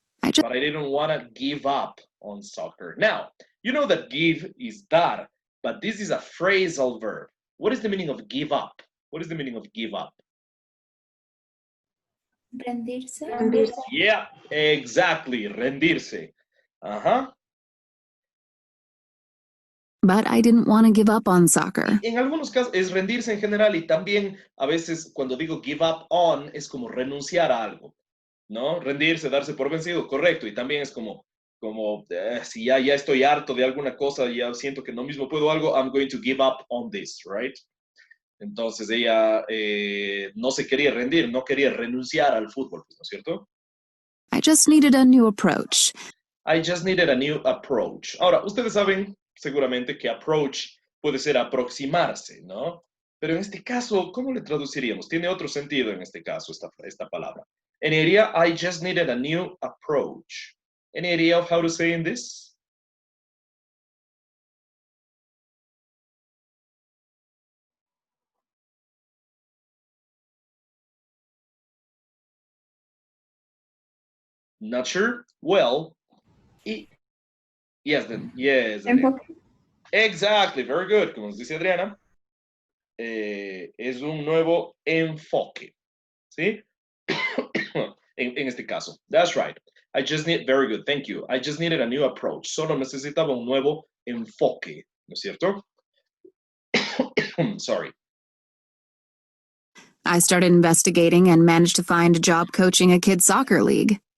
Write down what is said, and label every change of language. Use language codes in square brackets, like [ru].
[en] But I didn't want to give up on soccer. Now, you know that give is dar, but this is a phrasal verb. What is the meaning of give up? What is the meaning of give up? [es] Rendirse. [en] Yeah, exactly. Rendirse. But I didn't want to give up on soccer. [es] En algunos casos es rendirse en general y también a veces cuando digo give up on es como renunciar a algo, ¿no? Rendirse, darse por vencido, correcto. Y también es como si ya estoy harto de alguna cosa, ya siento que no mismo puedo algo, [en] I'm going to give up on this, right? [es] Entonces ella no se quería rendir, no quería renunciar al fútbol, ¿no es cierto? [en] I just needed a new approach. I just needed a new approach. [es] Ahora, ustedes saben seguramente que approach puede ser aproximarse, ¿no? Pero en este caso, ¿cómo le traduciríamos? Tiene otro sentido en este caso esta palabra. [en] Any idea? I just needed a new approach. Any idea of how to say in this? Not sure? Well, yes, yes. [es] Enfoque. [en] Exactly, very good. [es] Como nos dice Adriana, es un nuevo enfoque, ¿sí? en este caso. [en] That's right. Very good, thank you. I just needed a new approach. [es] Solo necesitaba un nuevo enfoque, ¿no es cierto? [en] Sorry. I started investigating and managed to find a job coaching a kids' soccer league.